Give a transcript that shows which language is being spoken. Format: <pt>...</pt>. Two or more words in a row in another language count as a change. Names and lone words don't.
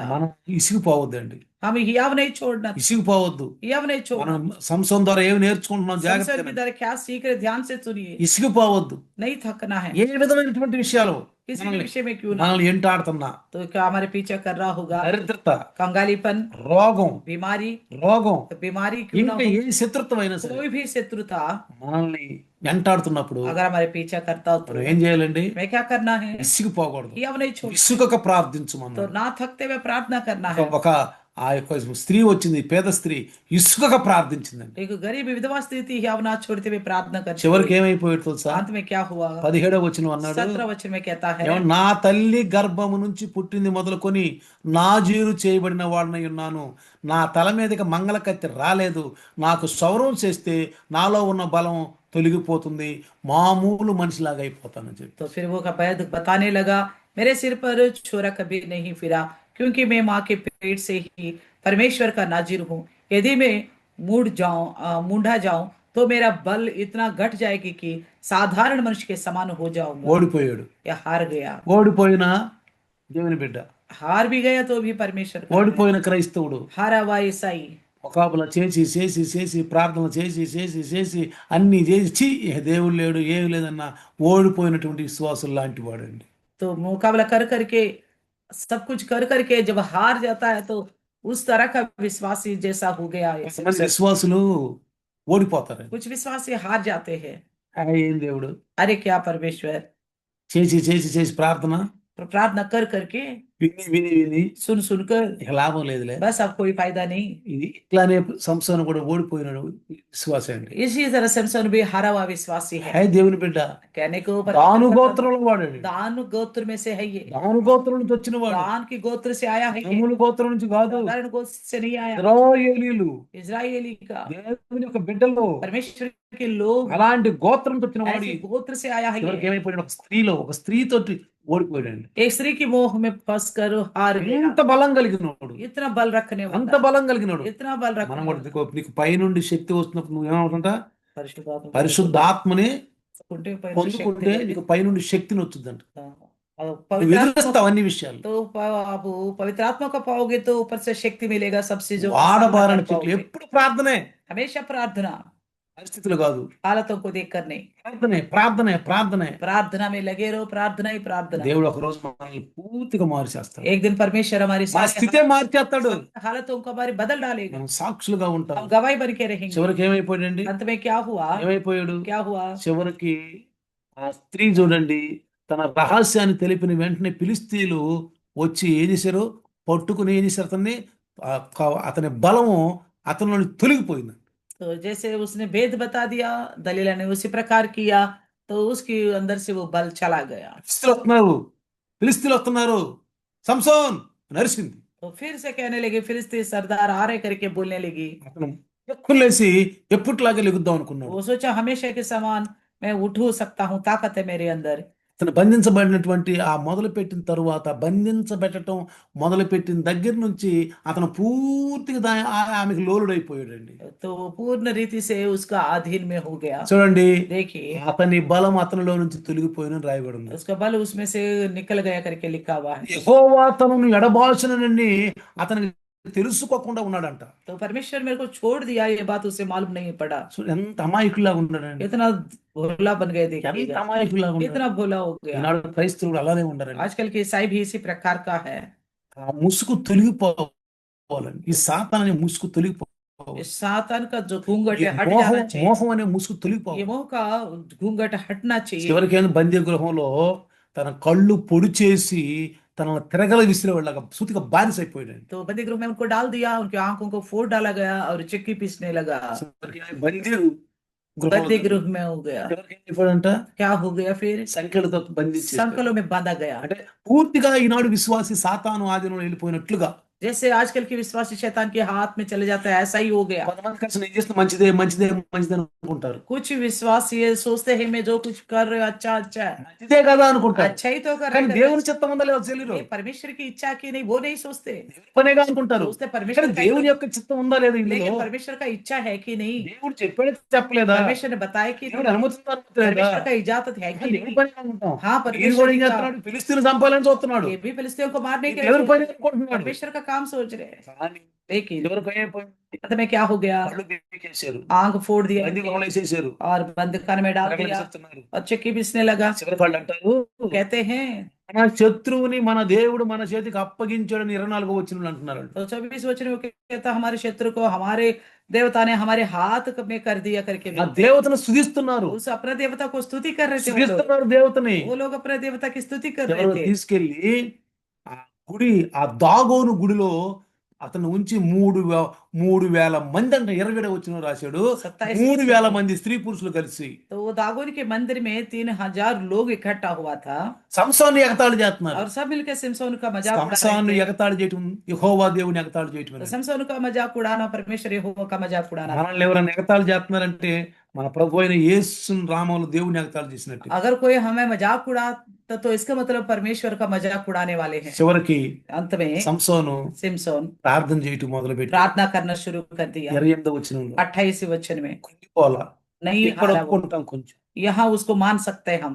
<te>మనం ఇసిగిపోవద్దండి.</te> <hi>हमें हियाव नहीं छोड़ना,</hi> <te>ఇసిగిపోవద్దు.</te> <hi>हियाव नहीं छोड़ना।</hi> <te>మనం సంసోన్ ద్వారా ఏమి నేర్చుకుంటున్నాం</te> <hi>संसार की</hi> <te>జాగ్రత్తగా.</te> <hi>तरह क्या सीख रहे, ध्यान से सुनिए।</hi> <te>ఇసిగిపోవద్దు.</te> <hi>नहीं थकना है,</hi> <te>ఏ విధమైనటువంటి విషయాలు</te> <hi>किसी भी विषय में क्यों ना।</hi> <te>మనల్ని ఎంటాడుతున్నా,</te> <hi>तो क्या हमारे पीछे कर रहा होगा?</hi> <te>దరిద్రత,</te> <hi>कंगालीपन,</hi> <te>రోగం,</te> <hi>बीमारी क्यों ना</hi> <te>ఇంకా</te> <hi>हो,</hi> <te>ఏ శత్రుత్వం అయినా సరే</te> <hi>कोई भी शत्रुता</hi> <te>మనల్ని వెంటాడుతున్నప్పుడు</te> <hi>अगर हमारे पीछा करता हो,</hi> <te>మనం</te> <hi>तो</hi> <te>ఏం చేయాలండి?</te> <hi>हमें क्या करना है?</hi> <te>విసిగిపోకూడదు.</te> <hi>हियाव नहीं छोड़ना,</hi> <te>విసుగక</te> <hi>तो</hi> <te>ప్రార్థించమన్నాడు.</te> <hi>ना थकते हुए प्रार्थना करना है।</hi> <te>ఒక ఆ యొక్క స్త్రీ వచ్చింది, పేద స్త్రీ ఇసుకక ప్రార్థించిందండి.</te> <hi>एक गरीब विधवा स्त्री थी, हियाव ना छोड़ते हुए प्रार्थना करती</hi> <te>చివరికి</te> <hi>हुई।</hi> <te>ఏమైపోయాడు తెలుసా?</te> <hi>अंत में क्या हुआ?</hi> <te>17వ వచనం అన్నాడు,</te> <hi>17 वचन में कहता है,</hi> <te>ఏమన్నా, నా తల్లి గర్భము నుంచి పుట్టింది మొదలుకొని నాజీరు చేయబడిన వాడినై ఉన్నాను. నా తల మీదకి మంగళ కత్తి రాలేదు. నాకు సౌరం చేస్తే నాలో ఉన్న బలం తొలగిపోతుంది, మామూలు మనిషిలాగా అయిపోతానని చెప్పి.</te> <hi>तो फिर वो वैद्य बताने लगा, मेरे सिर पर छोरा कभी नहीं फिरा, क्योंकि मैं माँ के पेट से ही परमेश्वर का नाजिर हूँ। यदि मैं मूंढा जाऊं तो मेरा बल इतना घट जाएगी कि साधारण मनुष्य के समान हो जाऊंगा।</hi> <te>ఓడిపోయాడు.</te> <hi>या हार गया,</hi> <te>ఓడిపోయిన దేవుని బిడ్డ,</te> <hi>हार भी गया तो भी परमेश्वर का,</hi> <te>ఓడిపోయిన క్రైస్తవుడు</te> <hi>हारा हुआ ईसाई</hi> <te>ముఖాబుల చేసి ప్రార్థన చేసి అన్ని చేసి ఛీ, ఇక దేవుడు లేడు ఏమి లేదన్న ఓడిపోయినటువంటి విశ్వాసులు లాంటి వాడండి.</te> <hi>तो मुकाबला कर करके सब कुछ कर करके जब हार जाता है, तो उस तरह का विश्वासी जैसा हो गया है।</hi> <te>కొంతమంది విశ్వాసులు ఓడిపోతారండి.</te> <hi>कुछ विश्वासी हार जाते हैं।</hi> <te>ఏం దేవుడు</te> <hi>अरे क्या परमेश्वर,</hi> <te>చేసి ప్రార్థన</te> <hi>प्रार्थना कर करके,</hi> <te>విని</te> <hi>सुन सुनकर,</hi> <te>ఇక లాభం లేదులే.</te> <hi>बस अब कोई फायदा नहीं।</hi> <te>ఇది ఇట్లానే సంసోను కూడా ఓడిపోయినాడు విశ్వాసం అండి.</te> <hi>इसी तरह समसन भी हारा हुआ विश्वासी है।</hi> <te>దేవుని బిడ్డ,</te> <hi>कहने को</hi> <te>దాను గోత్రంలో వాడండి.</te> <hi>दान गोत्र में से है ये,</hi> <te>దాను గోత్రం నుంచి వచ్చిన వాడు,</te> <hi>दान की गोत्र से आया है ये,</hi> <te>తమ్ముల గోత్రం నుంచి కాదు.</te> <hi>साधारण गोत्र से नहीं आया।</hi> <te>ఇశ్రాయేలీయులు</te> <hi>इजरायली का,</hi> <te>దేవుని యొక్క బిడ్డలు,</te> <hi>परमेश्वर के लोग,</hi> <te>అలాంటి గోత్రం నుంచి వచ్చిన వాడు</te> <hi>ऐसे गोत्र से आया है</hi> <te>చివరికి</te> <hi>ये।</hi> <te>ఏమైపోయాడు? ఒక స్త్రీతోటి ఓడిపోయాడండి.</te> <hi>एक स्त्री की मोह में फंस कर हार गया।</hi> <te>ఎంత బలం కలిగినోడు,</te> <hi>इतना बल रखने</hi> <te>అంత</te> <hi>वाला,</hi> <te>బలం కలిగినోడు.</te> <hi>इतना बल</hi> <te>మనం</te> <hi>रखने</hi> <te>కూడా</te> <hi>वाला,</hi> <te>నీకు పైనుండి శక్తి వస్తున్నప్పుడు నువ్వు ఏమవుతుంటా?</te> <hi>परिशुद्धात्मा</hi> <te>పరిశుద్ధాత్మని</te> <hi>उनके पर</hi> <te>పొందుకుంటే</te> <hi>शक्ति</hi> <te>నీకు పైనుండి శక్తిని వచ్చిందంట.</te> <hi>और</hi> <te>నువ్వు</te> <hi>पवित्र आत्मा</hi> <te>ఎదురుస్తావు అన్ని విషయాలు.</te> <hi>तो आप पवित्र आत्मा को पाओगे तो ऊपर से शक्ति मिलेगा, सब चीजों का सामना</hi> <te>వాడబారని</te> <hi>कर</hi> <te>చెట్లు</te> <hi>पाओगे।</hi> <te>ఎప్పుడు ప్రార్థనే,</te> <hi>हमेशा प्रार्थना,</hi> <te>పరిస్థితులు కాదు.</te> <hi>हालतों को देख कर नहीं,</hi> <te>ప్రార్థనే.</te> <hi>प्रार्थना में लगे रहो, प्रार्थना ही प्रार्थना।</hi> <te>దేవుడు ఒక రోజు మనల్ని పూర్తిగా మార్చేస్తాడు.</te> <hi>एक दिन परमेश्वर हमारी</hi> <te>మా</te> <hi>सारी</hi> <te>స్థితే మార్చేస్తాడు.</te> <hi>हालतों को हमारी बदल डालेगा,</hi> <te>మనం సాక్షులుగా ఉంటాం.</te> <hi>हम गवाही बन के रहेंगे।</hi> <te>చివరికి ఏమైపోయాడండి?</te> <hi>अंत में क्या हुआ?</hi> <te>ఏమైపోయాడు?</te> <hi>क्या हुआ?</hi> <te>చివరికి ఆ స్త్రీ చూడండి, తన రహస్యాన్ని తెలిపిన వెంటనే ఫిలిష్తీయులు వచ్చి ఏం చేశారు? పట్టుకుని ఏం చేశారు అతన్ని? అతని బలము అతని నుండి తొలగిపోయింది.</te> <hi>तो जैसे उसने भेद बता दिया, दलीला ने उसी प्रकार किया, तो उसके अंदर से वो बल चला गया।</hi> <te>ఫిలిష్తీయులు వస్తున్నారు, ఫిలిష్తీయులు వస్తున్నారు, సంసోన్ నరిసింది.</te> <hi>तो फिर से कहने लगे, फिलिस्ती सरदार आ रहे करके बोलने लगी।</hi> <te>అతను ఎక్కులేసి ఎప్పటిలాగే లెగుద్దాం అనుకున్నాడు.</te> <hi>वो सोचा हमेशा के समान मैं उठ सकता हूँ, ताकत है मेरे अंदर।</hi> <te>అతను బంధించబడినటువంటి ఆ మొదలుపెట్టిన తరువాత బంధించబెట్టడం మొదలుపెట్టిన దగ్గర నుంచి అతను పూర్తిగా ఆమెకు లోలుడైపోయాడండి.</te> <hi>तो वो पूर्ण रीति से उसका अधीन में हो गया।</hi> <te>చూడండి,</te> <hi>देखिए,</hi> <te>అతని బలం అతనిలో నుంచి తొలగిపోయిన రాయబడి ఉంది.</te> <hi>उसका बल उसमें से निकल गया करके लिखा हुआ है।</hi> <te>యెహోవా తనను ఎడబాల్చునని అతనికి తెలుసుకోకుండా ఉన్నాడంట.</te> <hi>तो परमेश्वर मेरे को छोड़ दिया, ये बात उसे मालूम नहीं पड़ा।</hi> <te>ఎంత అమాయకులాగా ఉన్నాడండి,</te> <hi>इतना भोला बन गए,</hi> <te>ఎంత</te> <hi>देखिएगा,</hi> <te>అమాయకులాగా ఉన్నాడు.</te> <hi>इतना भोला हो गया।</hi> <te>ఈనాడు క్రైస్తవుడు అలానే ఉండారండి.</te> <hi>आजकल के ईसाई भी इसी प्रकार का है।</hi> <te>ఆ ముసుగు తొలగిపోవాలండి. ఈ సాతాను అనే ముసుగు తొలగిపోవాలి.</te> <hi>इस सातान का जो घूंघट</hi> <te>ఈ</te> <hi>है, हट</hi> <te>మోహం</te> <hi>जाना चाहिए।</hi> <te>మోహం అనే ముసుగు</te> <hi>ये</hi> <te>తొలగిపోవాలి.</te> <hi>मोह का घूंघट हटना चाहिए।</hi> <te>చివరికైనా బందీ గృహంలో తన కళ్ళు పొడి చేసి తనను తిరగల విసిరేవాళ్ళగా సూటిగా బానిస అయిపోయాడు.</te> <hi>तो बंदी गृह में उनको डाल दिया, उनकी आंखों को फोड़ डाला गया और चक्की पीसने लगा।</hi> <te>చివరికి ఆయన బందీ</te> <hi>बंदी</hi> <te>గృహంలో</te> <hi>गृह में हो गया।</hi> <te>చివరికి ఏం అయిపోయాడంట?</te> <hi>क्या हो गया फिर?</hi> <te>సంఖ్యలతో బంధించేశాడు.</te> <hi>संकलों में बांधा गया।</hi> <te>అంటే పూర్తిగా ఈనాడు విశ్వాసి సాతాను ఆధీనంలో వెళ్ళిపోయినట్లుగా.</te> <hi>जैसे आजकल के विश्वासी शैतान के हाथ में चले जाता है, ऐसा ही हो गया।</hi> <te>కొంతమంది కలిసి నేను చేస్తే మంచిదే మంచిదే మంచిదే అనుకుంటారు.</te> <hi>कुछ विश्वासी ये सोचते हैं मैं जो कुछ कर रहे हूँ अच्छा अच्छा है,</hi> <te>మంచిదే కదా అనుకుంటారు.</te> <hi>अच्छा ही तो कर</hi> <te>కానీ</te> <hi>रहे</hi> <te>దేవుని</te> <hi>हैं।</hi> <te>చిత్తం ఉందా లేదా తెలియదు.</te> <hi>ये परमेश्वर की इच्छा की नहीं, वो नहीं सोचते।</hi> <te>దేవుని పనేగా అనుకుంటారు.</te> <hi>सोचते</hi> <te>కానీ</te> <hi>परमेश्वर का ही</hi> <te>దేవుని</te> <hi>तो-</hi> <te>యొక్క చిత్తం ఉందా లేదా ఇందులో?</te> <hi>लेकिन परमेश्वर का इच्छा है कि नहीं,</hi> <te>దేవుడు చెప్పాడు చెప్పలేదా?</te> <hi>परमेश्वर ने बताया कि</hi> <te>దేవుడు</te> <hi>नहीं,</hi> <te>అనుమతిందా అనుమతిలేదా?</te> <hi>परमेश्वर का इजाजत है कि</hi> <te>దేవుని</te> <hi>नहीं।</hi> <te>పని అనుకుంటాం.</te> <hi>हाँ,</hi> <te>ఈయన</te> <hi>परमेश्वर</hi> <te>కూడా ఏం</te> <hi>की का-</hi> <te>చేస్తున్నాడు? ఫిలిస్తీన్లు చంపాలని చూస్తున్నాడు.</te> <hi>ये भी फिलिस्तीयों को मारने के लिए</hi> <te>దేవుని</te> <hi>सोच</hi> <te>పని</te> <hi>रहे हैं,</hi> <te>అనుకుంటున్నాడు.</te> <hi>परमेश्वर का काम सोच रहे हैं।</hi> <te>కానీ</te> <hi>लेकिन</hi> <te>చివరికి ఏమైపోయింది?</te> <hi>अंत में क्या हो गया?</hi> <te>కళ్ళు పీకేశారు,</te> <hi>आंख फोड़ दिया</hi> <te>బందీ గృహంలో వేసేశారు,</te> <hi>और बंद खाने में डाल</hi> <te>తిరగలు</te> <hi>दिया</hi> <te>విసురుతున్నారు.</te> <hi>और चक्की पीसने लगा।</hi> <te>చివరికి వాళ్ళు అంటారు,</te> <hi>कहते हैं,</hi> <te>మన శత్రువుని మన దేవుడు మన చేతికి అప్పగించాడని 24వ వచనంలో అంటున్నారు.</te> <hi>तो 24 वचन में कहता हमारे शत्रु को हमारे देवता ने हमारे हाथ में कर दिया करके</hi> <te>ఆ దేవతను స్తుతిస్తున్నారు,</te> <hi>उस अपने देवता को स्तुति कर रहे थे।</hi> <te>స్తుతిస్తున్నారు దేవతని.</te> <hi>वो लोग अपने देवता की स्तुति कर</hi> <te>ఎవరో</te> <hi>रहे थे।</hi> <te>తీసుకెళ్లి ఆ గుడి, ఆ దాగోను గుడిలో అతను ఉంచి 3,000 మంది అంట. 20 వచ్చిన రాశాడు. 27 3,000 మంది స్త్రీ పురుషులు కలిసి</te> <hi>तो वो दागोन के मंदिर में 3,000 लोग इकट्ठा हुआ था</hi> <te>సంసోన్ని ఎగతాళి చేస్తున్నారు.</te> <hi>और सब मिलकर सिमसोन का मजाक उड़ा</hi> <te>సంసోన్ని</te> <hi>रहे थे।</hi> <te>ఎగతాళి చేయటం యెహోవా దేవుని ఎగతాళి చేయటం.</te> <hi>तो सिमसोन का मजाक उड़ाना परमेश्वर यहोवा का मजाक उड़ाना।</hi> <te>మనల్ని ఎవరైనా ఎగతాళి చేస్తున్నారంటే మన ప్రభు అయిన యేసు నామములో దేవుని ఎగతాళి చేసినట్టు.</te> <hi>अगर कोई हमें मजाक उड़ाता तो इसका मतलब परमेश्वर का मजाक उड़ाने वाले हैं।</hi> <te>చివరికి</te> <hi>अंत में</hi> <te>సంసోను</te> <hi>सिमसोन</hi> <te>ప్రార్థన చేయటం మొదలుపెట్టి</te> <hi>प्रार्थना करना शुरू कर दिया।</hi> <te>28వ వచనంలో</te> <hi>28 वचन में</hi> <te>కుంగిపోలా,</te> <hi>नहीं</hi> <te>ఇక్కడ</te> <hi>हारा वो,</hi> <te>ఒప్పుకుంటాం కొంచెం,</te> <hi>यहाँ उसको मान सकते हैं हम,</hi>